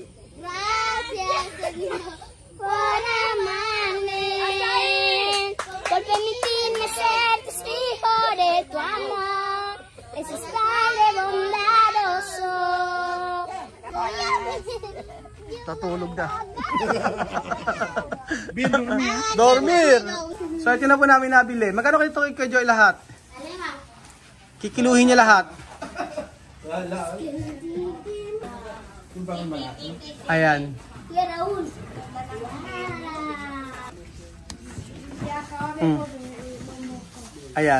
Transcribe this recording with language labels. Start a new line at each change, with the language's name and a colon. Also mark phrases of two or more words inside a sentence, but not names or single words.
Spanish: Gracias, Señor, por amarme, por permitirme ser testigo de tu amor. Ese es Padre bondadoso.
Filipino: Tatulog na.
Spanish: Dormir.
Filipino: So ito na po namin nabili. Magkano kayo ito kay Joy lahat? Kikiluhin niya lahat. Ayan. Ayan.